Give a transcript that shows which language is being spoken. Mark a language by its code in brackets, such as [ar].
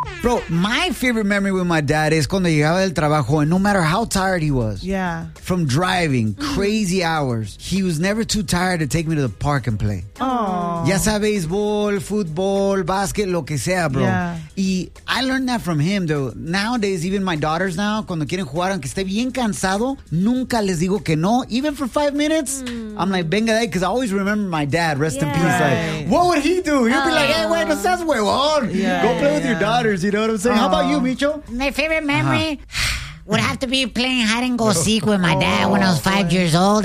[en] Bro, my favorite memory with my dad is [es] cuando llegaba del trabajo, [en] and no matter how tired he was, from driving crazy hours, he was never too tired to take me to the park and play. Aww. [es] Ya sea baseball, football, basket, lo que sea, bro. [en] Yeah. Y I learned that from him, though. Nowadays, even my daughters now, [es] cuando quieren jugar, aunque esté bien cansado, nunca les digo que no. [en] Even for 5 minutes, I'm like, [es] venga, [en] day, because I always remember my dad, rest in peace. Right. Like, what would he do? He'd be like, hey, wait, [es] no seas huevón. [en] Go play with your daughter. You know what I'm saying? How about you, Micho? My favorite memory would have to be playing hide and go seek with my dad when I was 5 years old.